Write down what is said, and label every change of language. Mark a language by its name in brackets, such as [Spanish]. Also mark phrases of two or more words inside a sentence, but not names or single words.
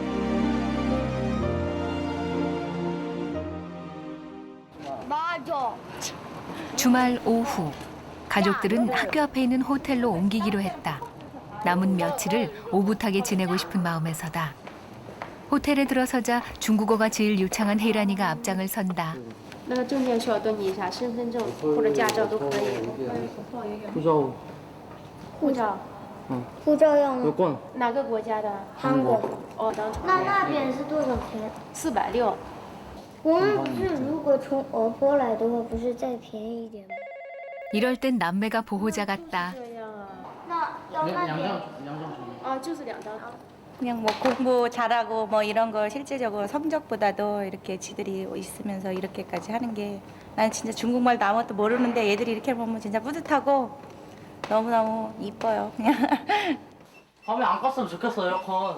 [Korean] 맞아. 주말 오후 가족들은 학교 앞에 있는 호텔로 옮기기로 했다. 남은 며칠을 오붓하게 지내고 싶은 마음에서다. 호텔에 들어서자 중국어가 제일 유창한 혜란이가 앞장을 선다. [Chinese] 那个证件需要登记一下，身份证或者驾照都可以。护照护照，护照要吗？有关哪个国家的？韩国。哦，当那边是多少钱？ 460。我们不是如果从俄国来的话，不是再便宜一点吗？ [Korean] 이럴 땐 남매가 보호자 같다. [Chinese] 这样啊。那要那边。啊，就是2张。 [Korean] 그냥 뭐 공부 잘하고 뭐 이런 거 실제적으로 성적보다도 이렇게 지들이 있으면서 이렇게까지 하는 게 난 진짜 중국말도 아무것도 모르는데 얘들이 이렇게 보면 진짜 뿌듯하고 너무너무 이뻐요. 그냥. 밤에 안 껐으면 좋겠어 에어컨.